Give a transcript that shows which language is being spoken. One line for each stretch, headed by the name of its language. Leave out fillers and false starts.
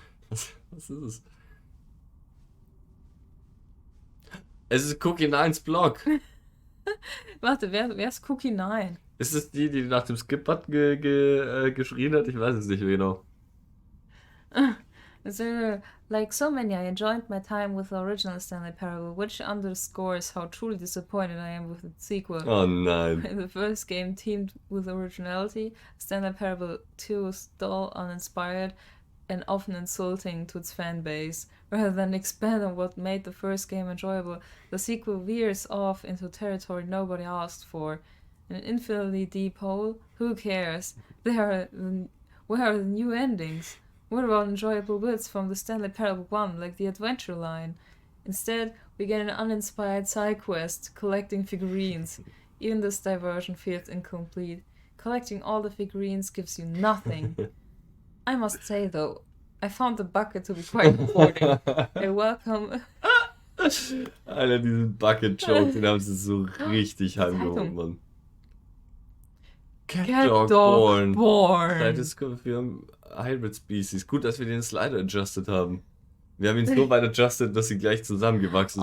German: Was ist es? Es ist Cookie 9's Blog. Warte, wer ist Cookie 9? Ist es die nach dem Skip-Button geschrien hat? Ich weiß es nicht mehr genau.
English: So, like so many, I enjoyed my time with the original Stanley Parable, which underscores how truly disappointed I am with the sequel. Oh nein. The first game teamed with originality. Stanley Parable 2 was dull, uninspired, and often insulting to its fan base. Rather than expand on what made the first game enjoyable, the sequel veers off into territory nobody asked for. An infinitely deep hole? Who cares? Where are the new endings? What about enjoyable bits from the Stanley Parable 1, like the adventure line? Instead, we get an uninspired side quest, collecting figurines. Even this diversion feels incomplete. Collecting all the figurines gives you nothing. I must say though, I found the bucket to be quite rewarding. Welcome.
German: Alter, diesen Bucket-Joke, den haben sie so richtig heimgeholt, Mann. Cat Dog Born. Seit es für Hybrid Species. Gut, dass wir den Slider adjusted haben. Wir haben ihn so weit adjusted, dass sie gleich zusammengewachsen